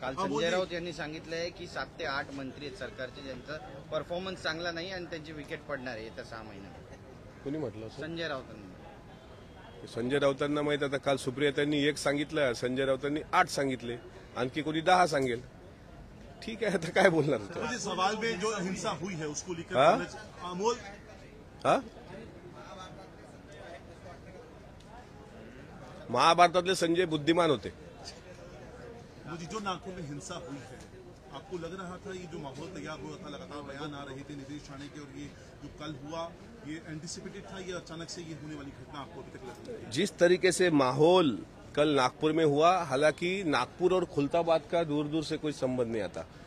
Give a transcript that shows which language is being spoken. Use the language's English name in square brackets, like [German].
[Marathi] काल संजय राऊत यांनी सांगितलंय की 7 ते 8 मंत्री आहेत सरकारचे ज्यांचा परफॉर्मन्स चांगला नाही आणि त्यांची विकेट पडणार आहे येत्या 6 महिन्यात. कोणी म्हटलं असं? संजय राऊतांनी. संजय राऊतांना माहित. आता काल सुप्रियातांनी 1 सांगितलं, संजय राऊतांनी 8 सांगितले, आणखी कोणी 10 सांगेल. [Hindi] ठीक है, [Marathi] आता काय बोलणार होतं? [Hindi] मुझे सवाल में जो हिंसा हुई है उसको लेकर हाँ? अमोल [Marathi] महाभारतातले संजय बुद्धिमान होते. [Hindi] मुझे जो नागपुर में हिंसा हुई है, आपको लग रहा था ये जो माहौल तैयार हुआ था, लगातार बयान आ रहे थे नीतीश ठाणे के, और ये जो कल हुआ ये एंटिसिपेटेड था, ये अचानक से ये होने वाली घटना आपको अभी तक लग रही है? जिस तरीके से माहौल कल नागपुर में हुआ, हालांकि नागपुर और खुलताबाद का दूर दूर से कोई संबंध नहीं आता.